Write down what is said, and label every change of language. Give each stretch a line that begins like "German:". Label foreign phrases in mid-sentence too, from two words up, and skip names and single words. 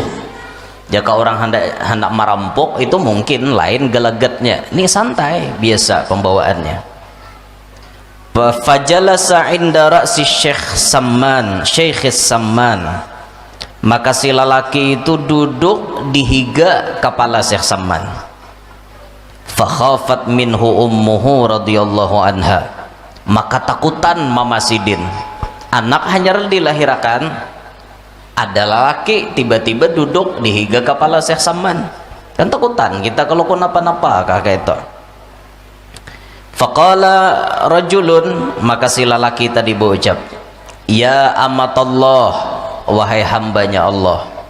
Indonesian: Jika orang hendak merampok itu mungkin lain gelagatnya, ini santai biasa pembawaannya.
Arabic: فجلس عند رأس
Banjar: Syekh Samman, maka si lalaki itu duduk di higa kepala Syekh Samman.
Arabic: فخافت منه أمه رضي الله عنها,
Banjar: maka takutan Mama Sidin, anak hanya dilahirkan, ada laki tiba-tiba duduk di higa kepala Syekh Samman, kan takutan kita kalau kenapa-napa kayak itu.
Arabic: فقال رجل,
Banjar: maka si lalaki tadi berucap,
Arabic: يا أمة الله,
Banjar: wahai hambanya Allah,